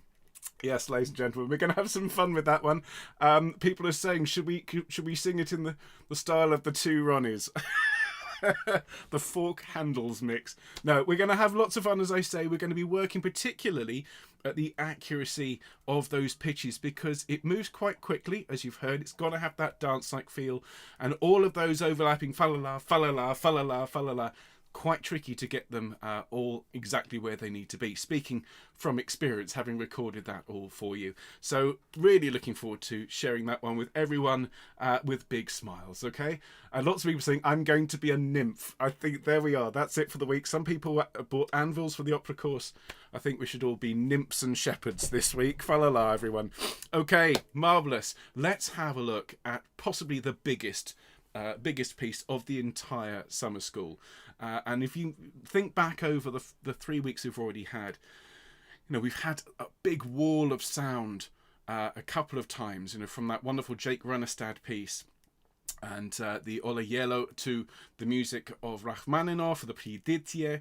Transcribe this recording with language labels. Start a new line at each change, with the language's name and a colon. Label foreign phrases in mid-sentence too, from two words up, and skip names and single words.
English: Yes, ladies and gentlemen, we're going to have some fun with that one. People are saying, should we sing it in the style of the two Ronnies? The fork handles mix. No, we're going to have lots of fun, as I say. We're going to be working particularly at the accuracy of those pitches, because it moves quite quickly, as you've heard. It's got to have that dance-like feel, and all of those overlapping fa-la-la, fa-la-la, fa-la-la, fa-la-la, quite tricky to get them all exactly where they need to be. Speaking from experience, having recorded that all for you. So really looking forward to sharing that one with everyone with big smiles, okay? And lots of people saying, I'm going to be a nymph. I think there we are. That's it for the week. Some people bought anvils for the opera course. I think we should all be nymphs and shepherds this week. Fa-la-la, everyone. Okay, marvellous. Let's have a look at possibly the biggest biggest piece of the entire summer school. And if you think back over the 3 weeks we've already had, we've had a big wall of sound a couple of times, from that wonderful Jake Runestad piece and the Ole Yellow to the music of Rachmaninoff, the Priditye.